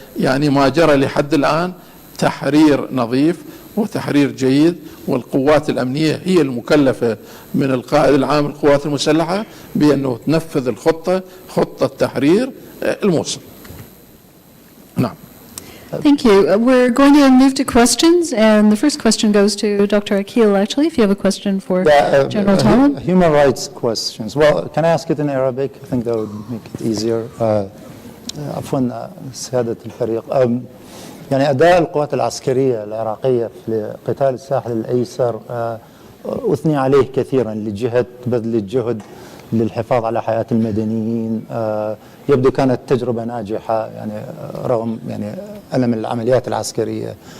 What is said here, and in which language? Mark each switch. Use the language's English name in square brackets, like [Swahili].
[Arabic] يعني ما جرى لحد الآن تحرير نظيف وتحرير جيد، والقوات الأمنية هي المكلفة من القائد العام للقوات المسلحة بأنه تنفذ الخطة، خطة تحرير الموصل. نعم. [English] Thank you. We're going to move to questions, and the first question goes to Dr. Akil, actually, if you have a question for General Talib. Human rights questions. Well, can I ask it in Arabic? I think that would make it easier. [Arabic] عفوا سيادة الفريق. يعني أداء القوات العسكرية العراقية في قتال الساحل الأيسر أثني عليه كثيرا لجهة بذل الجهد للحفاظ على حياة المدنيين. يبدو كانت تجربة ناجحة، يعني رغم يعني ألم العمليات العسكرية.